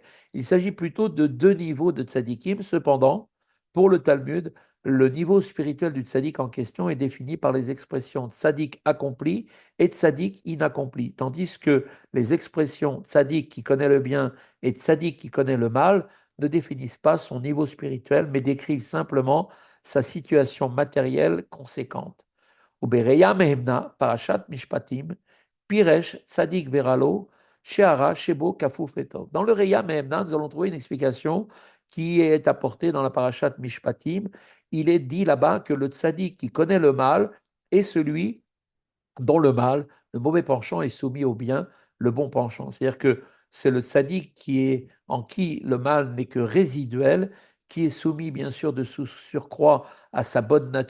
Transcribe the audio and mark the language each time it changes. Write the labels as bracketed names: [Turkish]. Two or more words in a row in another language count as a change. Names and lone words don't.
[French] Il s'agit plutôt de deux niveaux de tzadikim. Cependant, pour le Talmud, le niveau spirituel du tzadik en question est défini par les expressions tzadik accompli et tzadik inaccompli, tandis que les expressions tzadik qui connaît le bien et tzadik qui connaît le mal ne définissent pas son niveau spirituel, mais décrivent simplement sa situation matérielle conséquente. [Hebrew] וברעיא מהימנא, פרשת משפטים, פירש צדיק ורע לו, שהרע שבו כפוף לטוב. [French] Dans le Reya mehemna, nous allons trouver une explication qui est apportée dans la [Hebrew] פרשת משפטים. [French] Il est dit là-bas que le tzadik qui connaît le mal est celui dont le mal, le mauvais penchant est soumis au bien, le bon penchant. C'est-à-dire que c'est le tzaddik en qui le mal n'est que résiduel, qui est soumis bien sûr de surcroît à sa bonne nature.